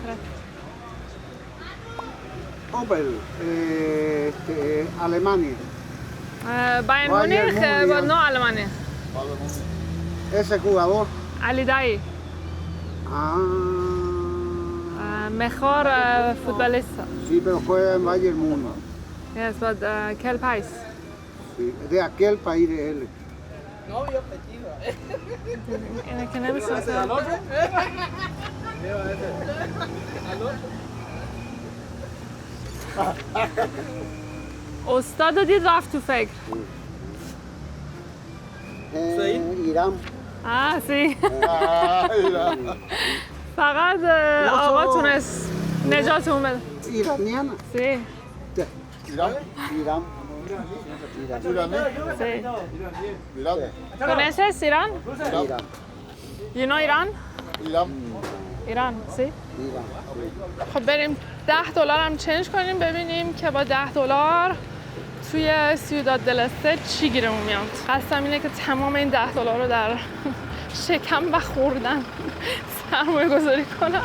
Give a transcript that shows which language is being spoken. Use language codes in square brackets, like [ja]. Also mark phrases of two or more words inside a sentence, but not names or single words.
[es] Opel. Alemania. Bayern Munich, Munich. [en] but no Alemania. [es] Ese jugador. Ali Daei. Mejor futbolista. Sí, pero juega en Bayern Múnich. [en] Yes, but [es] ¿qué país? Sí, de aquel país de él. [fa] اینه که نمی‌شناسه. استاد رو دید رفت تو فکر. [es] Irán. سی. Irán. [fa] فقط آقا تونست نجاتمون بده. [es] Iraniana. سی. Irán. Irán. سی. Irán. ¿Conoces Irán? Irán. [en] You know Iran? [es] Irán. ایران سی؟ Irán. [fa] خب بریم $10 هم چنج کنیم ببینیم که با $10 توی سیوداد دل استر چی گیرمون میاد. قصدم اینه که تمام این $10 رو در شکم و خوردن سرمایه گذاری کنم.